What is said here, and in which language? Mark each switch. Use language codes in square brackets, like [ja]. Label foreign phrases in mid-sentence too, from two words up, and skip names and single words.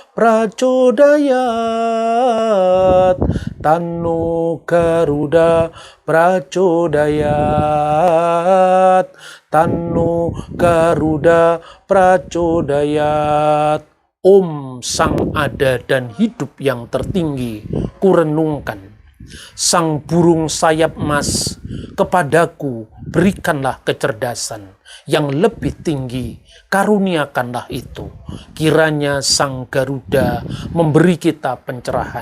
[sa] Prachodayat Tanno Garuda Prachodayat Tanno Garuda Prachodayat. [id] Om Sang Ada dan Hidup yang tertinggi, kurenungkan. Sang burung sayap emas, kepadaku berikanlah kecerdasan yang lebih tinggi, karuniakanlah itu. Kiranya Sang Garuda memberi kita pencerahan.